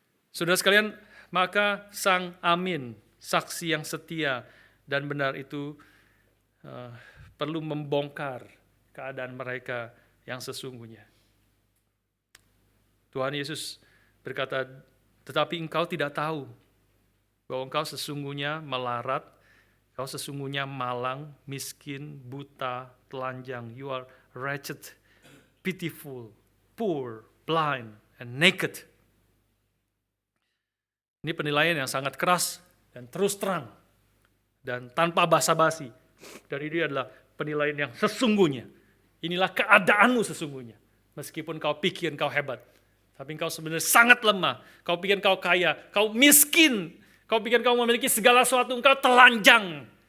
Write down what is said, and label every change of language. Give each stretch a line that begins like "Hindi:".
Indonesian: Saudara sekalian, maka Sang Amin, saksi yang setia dan benar itu perlu membongkar keadaan mereka yang sesungguhnya. Tuhan Yesus berkata, tetapi engkau tidak tahu bahwa engkau sesungguhnya melarat, engkau sesungguhnya malang, miskin, buta, telanjang.
English: You are wretched, pitiful, poor, blind, and naked.
Indonesian: Ini penilaian yang sangat keras dan terus terang dan tanpa basa-basi. Dan ini adalah penilaian yang sesungguhnya. Inilah keadaanmu sesungguhnya. Meskipun kau pikir kau hebat, tapi kau sebenarnya sangat lemah. Kau pikir kau kaya, kau miskin. Kau pikir kau memiliki segala sesuatu, engkau telanjang.